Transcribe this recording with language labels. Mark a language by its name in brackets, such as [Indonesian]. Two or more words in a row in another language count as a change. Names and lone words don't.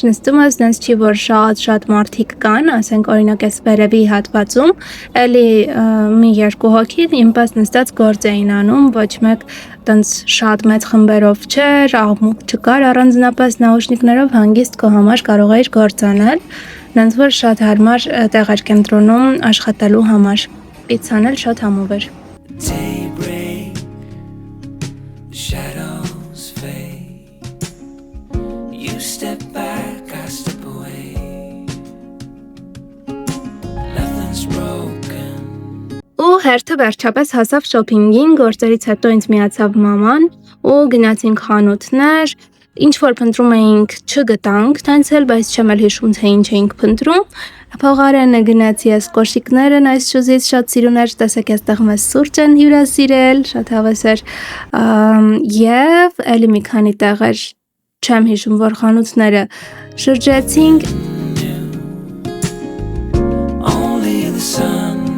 [Armenian] նստում ես, նենց չի որ շատ մարդիկ կան, ասենք օրինակ այս վերևի հատվածում, էլի մի երկու հոգի իմ պես նստած գործ էին անում, ոչ մեկ տենց շատ մեծ խմբերով չէր, աղմուկ չկար, առանձնապես նաուշնիկներով հանգիստ քո համար կարող էիր գործ անել, Դրանց որ շատ հարմար տեղեր կենտրոնում աշխատելու համար։ Պիցցան էլ շատ համով էր։ [English] Daybreak, shadows fade. You step back, I step away. Nothing's broken. [Armenian] Ու հերթը վերջապես հասավ շոփինգին, գործերից հետո ինձ միացավ մաման ու գնացինք խանութներ, ինչ որ փնտրում էինք չգտանք, տանցել, բայց չեմ էլ հիշում թե ինչ էինք փնտրում։ Փողարենը գնացի ես կոշիկները այս շուզից շատ սիրուն էր, տեսեք այստեղ մեզ սուրճ են հյուրասիրել, շատ հավես էր եւ էլի մի քանի տեղեր չեմ հիշում որ խանութները շրջեցինք [English] Only the sunrise.